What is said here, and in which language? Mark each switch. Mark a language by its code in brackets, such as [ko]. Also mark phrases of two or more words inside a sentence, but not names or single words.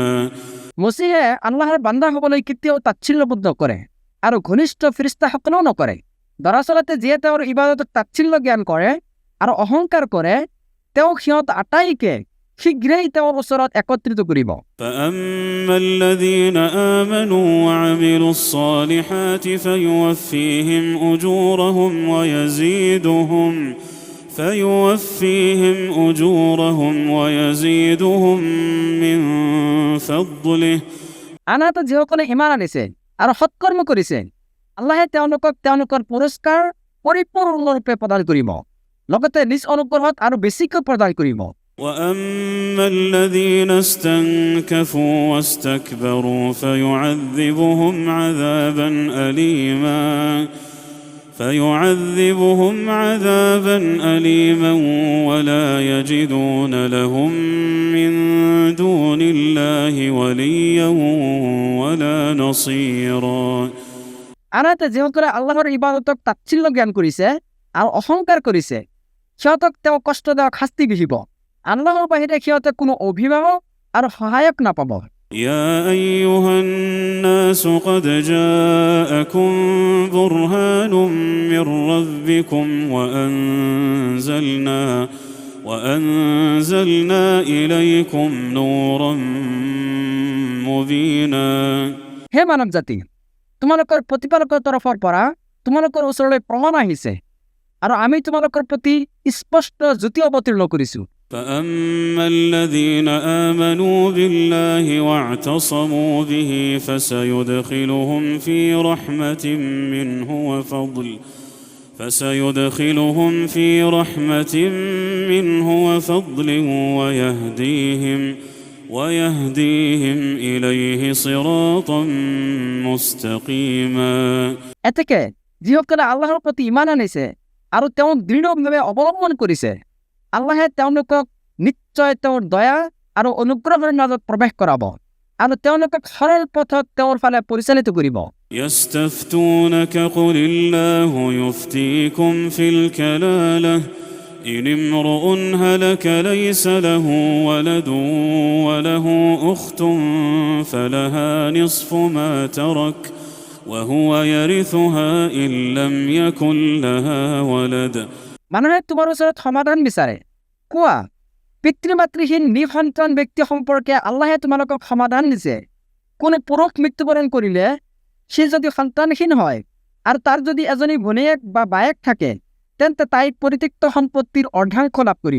[as] মছিহে আল্লাহৰ বান্দা হ'বলৈ কেতিয়াও তাচ্ছিল্যবোধ নকৰে আৰু ঘনিষ্ঠ ফিৰিস্তাসকলেও নকৰে। দৰাচলতে যিয়ে তেওঁৰ ইবাদতক তাচ্ছিল্য জ্ঞান কৰে আৰু অহংকাৰ কৰে, তেওঁ সিহঁত আটাইকে শীঘ্ৰেই তেওঁৰ ওচৰত একত্ৰিত কৰিব। [ar] فأما الذين آمنوا وعملوا الصالحات فيوفيهم أجورهم ويزيدهم من فضله [as] আনহাতে যিসকলে ঈমান আনিছে আৰু সৎকৰ্ম কৰিছে, আল্লাহে তেওঁলোকক তেওঁলোকৰ পুৰস্কাৰ পৰিপূৰ্ণৰূপে প্ৰদান কৰিব, লগতে নিজ অনুগ্ৰহত আৰু বেছিকৈ প্ৰদান কৰিব। [ar] وأما الذين استنكفوا واستكبروا فيعذبهم عذابا أليما ولا يجدون لهم من دون الله وليا ولا نصيرا [as] আনহাতে যিসকলে আল্লাহৰ ইবাদতক তাচ্ছিল্য জ্ঞান কৰিছে আৰু অহংকাৰ কৰিছে, সিহঁতক তেওঁ কষ্টদায়ক শাস্তি বিহিব। আল্লাহৰ বাহিৰে সিহঁতে কোনো অভিভাৱক আৰু সহায়ক নাপাব। [ar] يا أيها الناس قد جاءكم برهان من ربكم وأنزلنا إليكم نورا مبينا [as] হে মানৱ জাতি, তোমালোকৰ প্ৰতিপালকৰ তৰফৰ পৰা তোমালোকৰ ওচৰলৈ প্ৰমাণ আহিছে আৰু আমি তোমালোকৰ প্ৰতি স্পষ্ট জ্যোতি অৱতীৰ্ণ কৰিছো। [ar] فأما الذين آمنوا بالله واعتصموا به فسيدخلهم في رحمة منه وفضل ويهديهم إليه صراطا مستقيما [as] এতেকে যিসকলে আল্লাহৰ প্ৰতি ঈমান আনিছে আৰু তেওঁক দৃঢ়ভাৱে অৱলম্বন কৰিছে, আল্লাহে তেওঁলোকক নিশ্চয় তেওঁৰ দয়া আৰু অনুগ্ৰহৰ মাজত প্ৰৱেশ কৰাব আৰু তেওঁলোকক সৰল পথত তেওঁৰ ফালে পৰিচালিত কৰিব। [ar] يستفتونك قل الله يفتيكم في الكلالة إن امرؤ هلك ليس له ولد وله أخت فلها نصف ما ترك وهو يرثها إن لم يكن لها ولد [as] মানুহে তোমাৰ ওচৰত সমাধান বিচাৰে, কোৱা, পিতৃ মাতৃহীন নিঃসন্তান ব্যক্তি সম্পৰ্কে আল্লাহে তোমালোকক সমাধান দিছে। কোনো পুৰুষ মৃত্যুবৰণ কৰিলে সি যদি সন্তানহীন হয় আৰু তাৰ যদি এজনী ভনীয়েক বা বায়েক থাকে, তেন্তে তাই পৰিত্যক্ত সম্পত্তিৰ অৰ্ধাংশ লাভ কৰিব।